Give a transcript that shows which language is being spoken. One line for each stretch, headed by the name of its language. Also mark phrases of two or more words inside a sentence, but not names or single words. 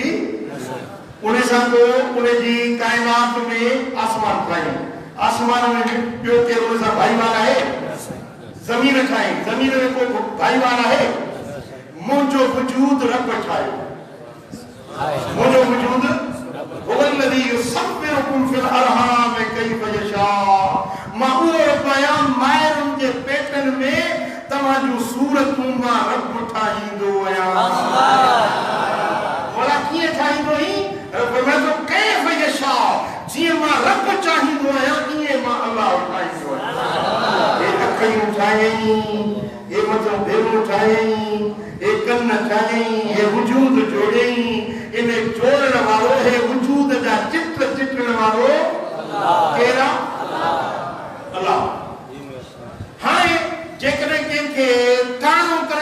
Sindhi: उन सां को उन जी काइनात में आसमान ठाही आसमान में ॿियो केरु उन सां भाईवार आहे ज़मीन ठाही ज़मीन में को भाईवार आहे मुंहिंजो वजूद रब ठाहियो मुंहिंजो वजूद
Arabic: هو الذي يصوركم في الارحام كيف يشاء
Sindhi: मां उहो रब आहियां माइरुनि जे पेटनि में तव्हांजूं सूरतूं मां रब ठाहींदो आहियां भला कीअं ठाहींदो ही फरमायो
Arabic: كيف يشاء
Sindhi: जीअं मां रब चाहींदो आहियां ईअं मां अल्लाह ठाहींदो आहियां हे अखियूं ठाहियईं हे मथां भेरूं ठाहियईं हे कन ठाहियईं हे वजूद जोड़ियईं इन जोड़ण वारो हे वजूद जा चित्र चित्रण वारो केरु अल्लाह हाणे जेकॾहिं कंहिंखे कानो करे